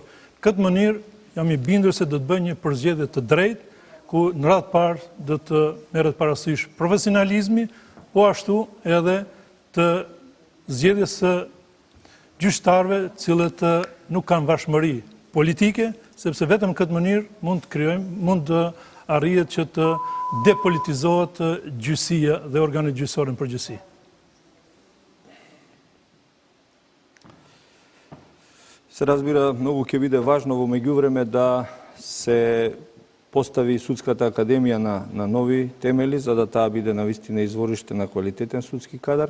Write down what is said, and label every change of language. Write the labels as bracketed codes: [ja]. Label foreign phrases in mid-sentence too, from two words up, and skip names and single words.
[sq] Këtë mënyrë jam i bindur se do të bëj një përzgjedhje të drejtë, ku në radhë parë do të merret parasysh profesionalizmi, po ashtu edhe të zgjedhjes së gjyqtarëve, cilët nuk kanë vashmëri politike, sepse vetëm në këtë mënyrë mund të arrihet që të depolitizohet gjyqësia dhe organi gjyqësor në përgjithësi. [mk] Се разбира, многу ќе биде важно во меѓувреме да се постави судската академија на нови темели, за да таа биде навистина извориште на квалитетен судски кадар.